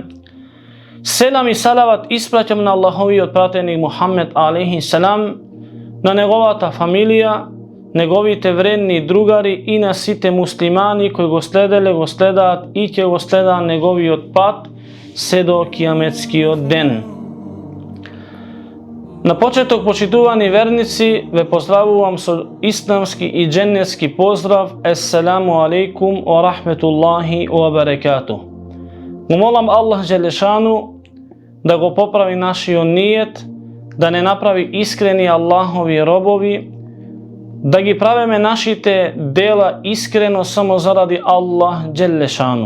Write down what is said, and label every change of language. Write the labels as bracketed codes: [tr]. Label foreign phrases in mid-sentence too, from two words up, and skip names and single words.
[mk] Селам и салават испраќам на Аллаховиот пратеник Мухаммед [ar] عليه السلام, [mk] на неговата фамилија, неговите вредни другари и на сите муслимани кои го следеле, го следаат и ќе го следаат неговиот пат се до кијаметскиот ден. На почеток, почитувани верници, ве поздравувам со исламски и дженнетски поздрав: [ar] السلام عليكم ورحمة الله وبركاته. [mk] Му молам Аллах Джелешану да го поправи нашиот ниет, да не направи искрени Аллахови робови, да ги правиме нашите дела искрено само заради Аллах Джелешану.